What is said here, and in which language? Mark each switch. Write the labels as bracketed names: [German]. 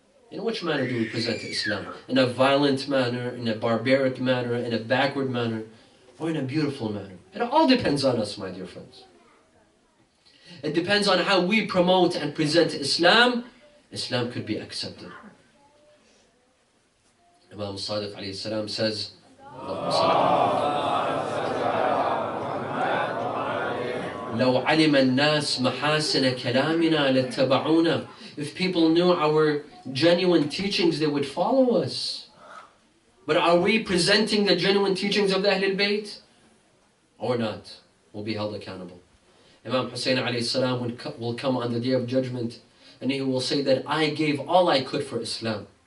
[English] In which manner do we present Islam? In a violent manner, in a barbaric manner, in a backward manner, or in a beautiful manner? It all depends on us, my dear friends. It depends on how we promote and present Islam. Islam could be accepted. Imam Sadiq alayhi salam says, [Arabic] لو علم الناس محاسن كلامنا لاتبعونا. [English] If people knew our genuine teachings, they would follow us. But are we presenting the genuine teachings of the Ahlul Bayt? Or not? We'll be held accountable. Imam Hussein alayhi salam will come on the Day of Judgment and he will say that I gave all I could for Islam.